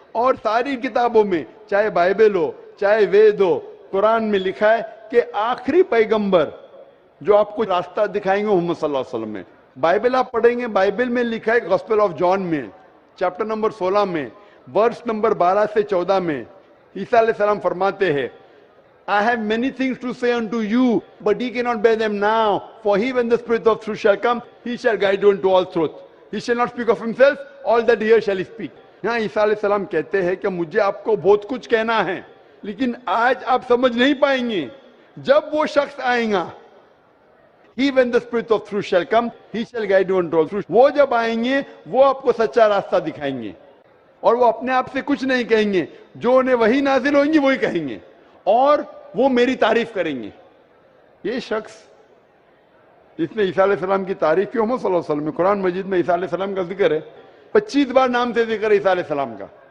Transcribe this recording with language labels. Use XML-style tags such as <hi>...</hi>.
<hi>और सारी किताबों में, चाहे बाइबल हो, चाहे वेद हो, कुरान में लिखा है कि आखिरी पैगंबर जो आपको रास्ता दिखाएंगे मोहम्मद सल्लल्लाहु अलैहि वसल्लम में। बाइबल आप पढ़ेंगे, बाइबल में लिखा है गॉस्पेल ऑफ जॉन में चैप्टर नंबर 16 में वर्स नंबर 12 से 14 में ईसा अलैहिस्सलाम फरमाते हैं,</hi> <en>I have many things to say unto you, but ye cannot bear them now. For he, when the Spirit of truth shall come, he shall guide you into all truth. He shall not speak of himself, all that he hears shall he speak.</en> <hi>यहाँ ईसा अलैहिस्सलाम कहते हैं कि मुझे आपको बहुत कुछ कहना है, लेकिन आज आप समझ नहीं पाएंगे। जब वो शख्स आएगा,</hi> <en>he when the Spirit of truth shall come, he shall guide you into all truth.</en> <hi>वो जब आएंगे, वो आपको सच्चा रास्ता दिखाएंगे और वो अपने आप से कुछ नहीं कहेंगे। जो उन्हें वही नाजिल होंगी वही कहेंगे और वो मेरी तारीफ करेंगे। ये शख्स जिसने ईसा अलैहिस्सलाम की तारीफ की, मोहम्मद सल्लल्लाहु अलैहि वसल्लम में कुरान मजीद में ईसा अलैहिस्सलाम का जिक्र है, 25 बार नाम से जिक्र है ईसा अलैहिस्सलाम का।</hi>